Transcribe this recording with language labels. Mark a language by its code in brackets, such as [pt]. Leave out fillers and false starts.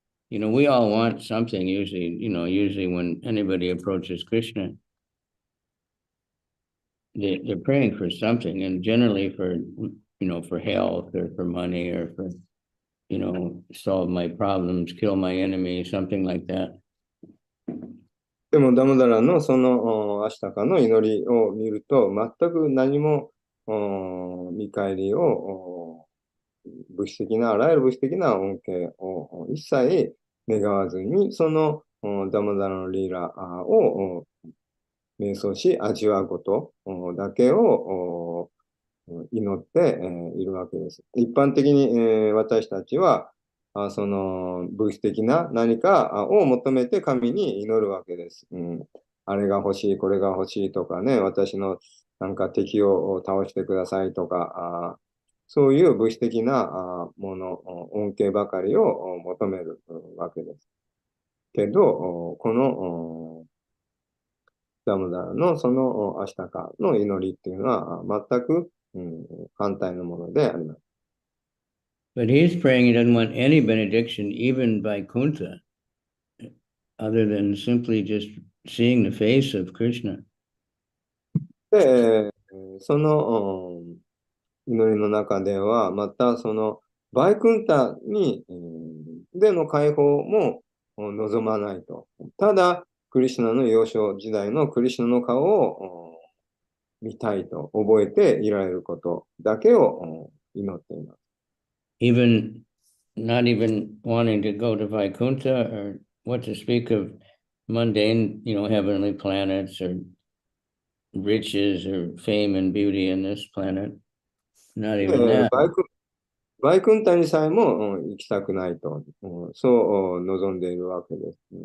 [en] we all want something usually when anybody approaches Krishna, they're praying for something, and generally for health or for money or for, solve my problems, kill my enemy, something like that. [ja] でもダモダラのそのアシタカの祈りを見ると、全く何も見返りを物質的な、あらゆる物質的な恩恵を一切願わずに、そのダモダラのリーラを瞑想し味わうことだけを祈っているわけです。一般的に私たちはその物質的な何かを求めて神に祈るわけです。あれが欲しい、これが欲しいとかね、私のなんか敵を倒してくださいとか、そういう物質的なもの、恩恵ばかりを求めるわけです。けど、このダムダラのそのアシタカの祈りっていうのは全く、反対のものであります。 [en] But he's praying he doesn't want any benediction, even by Kunta, other than simply just seeing the face of Krishna. [ja] で、その祈りの中では、またそのバイクンタにでの解放も望まないと。ただ、クリシュナの幼少時代のクリシュナの顔を見たいと覚えていられることだけを祈っています。 [en] Not even wanting to go to Vaikuntha, or what to speak of mundane, heavenly planets or riches or fame and beauty in this planet. Not even that. [ja] バイクンタにさえも行きたくないと、そう望んでいるわけです。